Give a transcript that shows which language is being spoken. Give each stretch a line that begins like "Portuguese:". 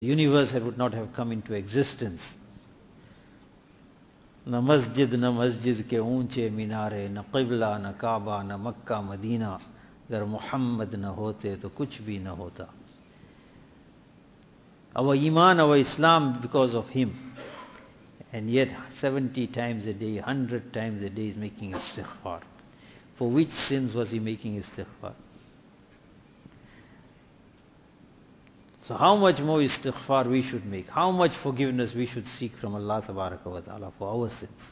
English: universe would not have come into existence.
Urdu: نہ مسجد نہ مسجد کے اونچے مینارے نہ قبلہ نہ کعبہ نہ مکہ مدینہ اگر محمد نہ ہوتے تو کچھ بھی نہ ہوتا.
English: Our iman our Islam because of him. And yet 70 times a day, 100 times a day is making istighfar. For which sins was he making istighfar? So how much more istighfar we should make, how much forgiveness we should seek from Allah tabaraka wa ta'ala for our sins.